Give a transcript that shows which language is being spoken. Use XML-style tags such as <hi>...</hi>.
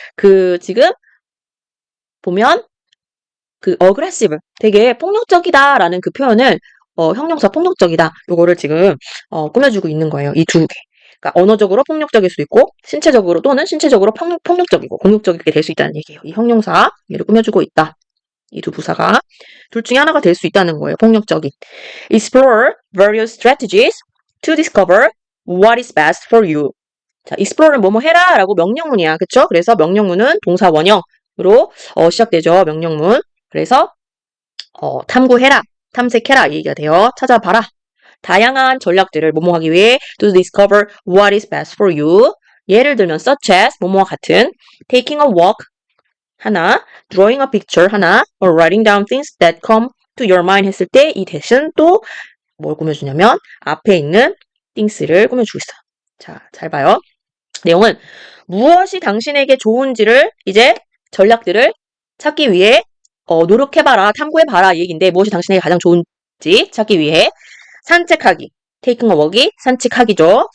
<ko>그 지금 보면 그 aggressive 되게 폭력적이다라는 그 표현을 형용사 폭력적이다. 요거를 지금 꾸며주고 있는 거예요. 이 두 개. 그러니까 언어적으로 폭력적일 수도 있고 신체적으로 또는 신체적으로 폭력적이고 공격적이게 될 수 있다는 얘기예요. 이 형용사 얘를 꾸며주고 있다. 이 두 부사가 둘 중에 하나가 될 수 있다는 거예요. 폭력적인.</ko> <en>Explore various strategies to discover what is best for you.</en> <ko>자, explore는 뭐뭐 해라 라고 명령문이야. 그쵸? 그래서 명령문은 동사 원형으로 시작되죠. 명령문. 그래서 탐구해라, 탐색해라 이 얘기가 돼요. 찾아봐라. 다양한 전략들을 뭐뭐 하기 위해</ko> <en>to discover what is best for you.</en> <ko>예를 들면 such as 뭐뭐와 같은 taking a walk 하나, drawing a picture 하나,</ko> <en>or writing down things that come to your mind</en> <ko>했을 때 이 대신 또 뭘 꾸며주냐면 앞에 있는 things를 꾸며주고 있어요. 자, 잘 봐요. 내용은 무엇이 당신에게 좋은지를 이제 전략들을 찾기 위해 노력해봐라, 탐구해봐라 얘기인데 무엇이 당신에게 가장 좋은지 찾기 위해 산책하기,</ko> <en>taking a walk</en> <ko>이 산책하기죠.</ko>